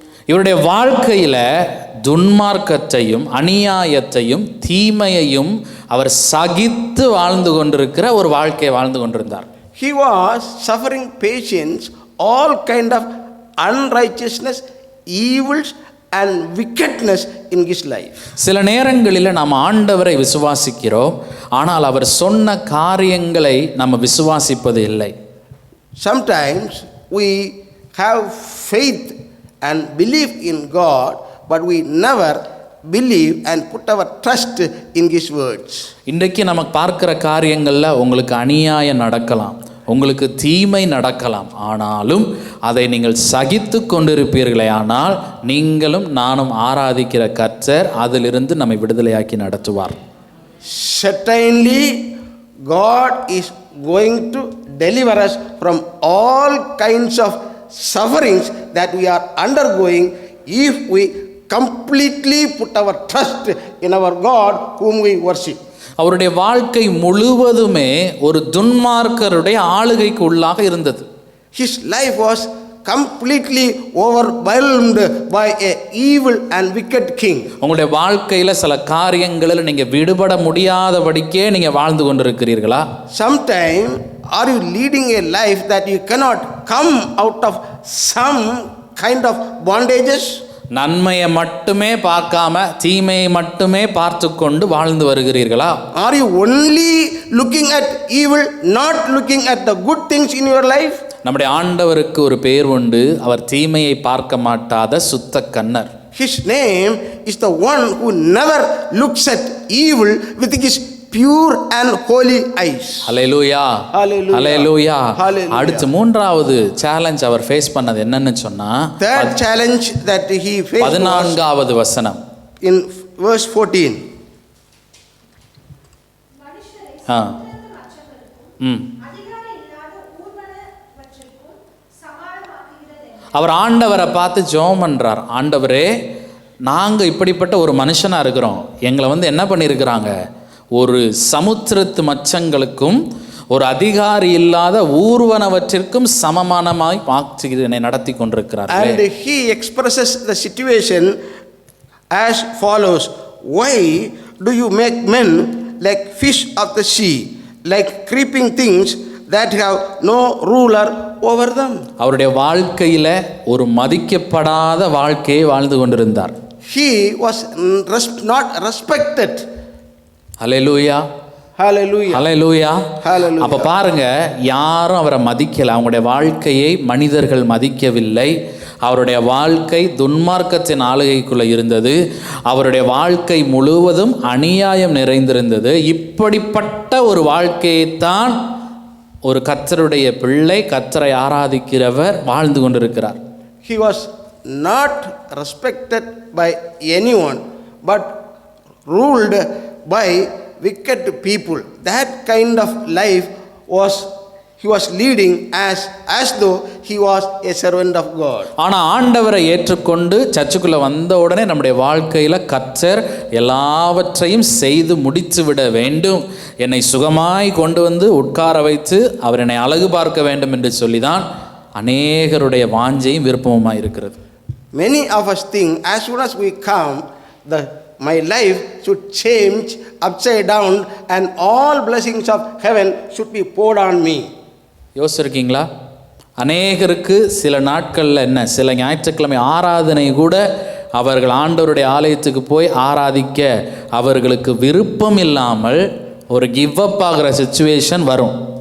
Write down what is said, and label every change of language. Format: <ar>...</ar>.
<ta>இவருடைய வாழ்க்கையில துன்மார்க்கத்தையும் அநியாயத்தையும் தீமையையும் அவர் சகித்து வாழ்ந்து கொண்டிருக்கிற ஒரு வாழ்க்கையை வாழ்ந்து கொண்டிருந்தார்.</ta> <en>He was suffering patience, all kind of unrighteousness, evils and wickedness in his life.</en> <ta>சில நேரங்களில் நாம் ஆண்டவரை விசுவாசிக்கிறோம், ஆனால் அவர் சொன்ன காரியங்களை நம்ம விசுவாசிப்பது இல்லை.</ta> <en>Sometimes we have faith and believe in God, but we never believe and put our trust in his words.</en> <ta>இன்றைக்கு நமக்கு பார்க்கிற காரியங்களில் உங்களுக்கு அநியாயம் நடக்கலாம், உங்களுக்கு தீமை நடக்கலாம், ஆனாலும் அதை நீங்கள் சகித்து கொண்டிருப்பீர்களே ஆனால் நீங்களும் நானும் ஆராதிக்கிற கர்த்தர் அதிலிருந்து நம்மை விடுதலையாக்கி நடத்துவார்.</ta> <en>Certainly, God is going to deliver us from all kinds of sufferings that we are undergoing if we completely put our trust in our God whom we worship.</en> <ta>அவருடைய வாழ்க்கை முழுவதுமே ஒரு துன்மார்க்கருடைய ஆளுகைக்கு உள்ளாக இருந்தது.</ta> <en>His life was completely overwhelmed by a evil and wicked king.</en> <ta>உங்களுடைய வாழ்க்கையில சில காரியங்களில் நீங்க விடுபட முடியாதபடிக்கே நீங்க வாழ்ந்து கொண்டிருக்கிறீர்களா?</ta> <en>Sometime are you leading a life that you cannot come out of some kind of bondages?</en> <ta>நன்மையை மட்டுமே பார்க்காம தீமையை மட்டுமே பார்த்து கொண்டு வாழ்ந்து வருகிறீர்களா?</ta> <en>Are you only looking at evil, not looking at the good things in your life?</en> <ta>நம்முடைய ஆண்டவருக்கு ஒரு பெயர் உண்டு, அவர் தீமையை பார்க்க மாட்டாத சுத்த கண்ணர்.</ta> <en>His name is the one who never looks at evil with his pure and holy eyes.</en> <ta>Hallelujah,</ta> <en>Hallelujah.</en> <ta>Hallelujah.</ta> <en>Hallelujah.</en> <ta>அடுத்து மூன்றாவது சேலஞ்ச் அவர் ஃபேஸ் பண்ணது என்னன்னு சொன்னா,</ta> <en>Third challenge that he faced was</en> <ta>14வது வசனம்.</ta> <en>in verse 14.</en> <ta>மனுஷரை ஆ. மற்றவர்களுக்கும் ம். அதிகாரம் இல்லாத ஊர்வனவற்றிற்கும் சமானமாக்குகிறது. அவர் ஆண்டவரை பார்த்து ஜெபம் பண்றார். ஆண்டவரே, நாங்க இப்படிப்பட்ட ஒரு மனுஷனா இருக்கிறோம், எங்களை என்ன பண்ணியிருக்கிறாங்க, ஒரு சமுத்திரத்து மச்சங்களுக்கும் ஒரு அதிகாரி இல்லாத ஊர்வனவற்றிற்கும் சமமானமாய் என்னை நடத்தி கொண்டிருக்கிறார்கள்.</ta> <en>And he expresses the situation as follows: why do you make men like fish of the sea, like creeping things that have no ruler over them?</en> <ta>அவருடைய வாழ்க்கையில ஒரு மதிக்கப்படாத வாழ்க்கையை வாழ்ந்து கொண்டிருந்தார்.</ta> <en>He was not respected.</en> <ta>Hallelujah,</ta> <en>Hallelujah.</en> <ta>Hallelujah.</ta> <en>Hallelujah.</en> <ta>அப்ப பாருங்க, யாரும் அவரை மதிக்கல. அவங்களுடைய வாழ்க்கையை மனிதர்கள் மதிக்கவில்லை. அவருடைய வாழ்க்கை துன்மார்க்கத்தின் ஆளுகைக்குள்ள இருந்தது. அவருடைய வாழ்க்கை முழுவதும் அநியாயம் நிறைந்திருந்தது. இப்படிப்பட்ட ஒரு வாழ்க்கையைத்தான் ஒரு கர்த்தருடைய பிள்ளை, கர்த்தரை ஆராதிக்கிறவர் வாழ்ந்து கொண்டிருக்கிறார்.</ta> <en>He was not respected by anyone, but ruled by wicked people. That kind of life he was leading as though he was a servant of God.</en> <ta>ஆனால் ஆண்டவரை ஏற்றுக்கொண்டு சர்ச்சுக்குள்ளே வந்த உடனே நம்முடைய வாழ்க்கையில் கர்த்தர் எல்லாவற்றையும் செய்து முடித்து விட வேண்டும், என்னை சுகமாய் கொண்டு வந்து உட்கார வைத்து அவர் என்னை அழகு பார்க்க வேண்டும் என்று சொல்லிதான் அநேகருடைய வாஞ்சையும் விருப்பமுமாய் இருக்கிறது.</ta> <en>Many of us think as soon as we come, my life should change upside down and all blessings of heaven should be poured on me.</en> <ta>யோசிச்சிருக்கீங்களா? அநேகருக்கு சில நாட்களில் சில ஞாயிற்றுக்கிழமை ஆராதனை கூட அவர்கள் ஆண்டவருடைய ஆலயத்துக்கு போய் ஆராதிக்க அவர்களுக்கு விருப்பம் இல்லாமல் ஒரு</ta> <en>give up</en> <ta>ஆகிற சிச்சுவேஷன் வரும்.</ta>